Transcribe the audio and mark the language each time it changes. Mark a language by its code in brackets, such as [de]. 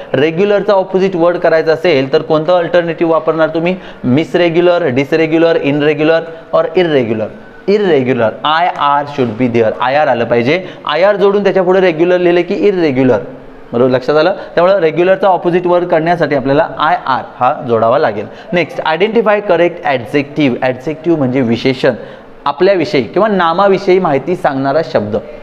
[mr] रेग्युलरचा opposite word करायचा असेल तर कोणतं अल्टरनेटिव्ह वापरणार तुम्ही. मिस रेग्युलर, डिसरेग्युलर, इनरेग्युलर और इररेग्युलर. इररेग्युलर, [en] IR should be there. [mr] IR आलं पाहिजे. IR जोडून त्याच्या पुढे रेग्युलर लिहिले की इररेग्युलर, बरोबर, लक्षात आलं. त्यामुळे रेग्युलरचा ऑपोजिट वर्ड करण्यासाठी आपल्याला IR हा जोडावा लागेल. Next, [en] Identify correct adjective. [mr] Adjective म्हणजे विशेषण, आपल्याविषयी किंवा नामाविषयी माहिती सांगणारा शब्द.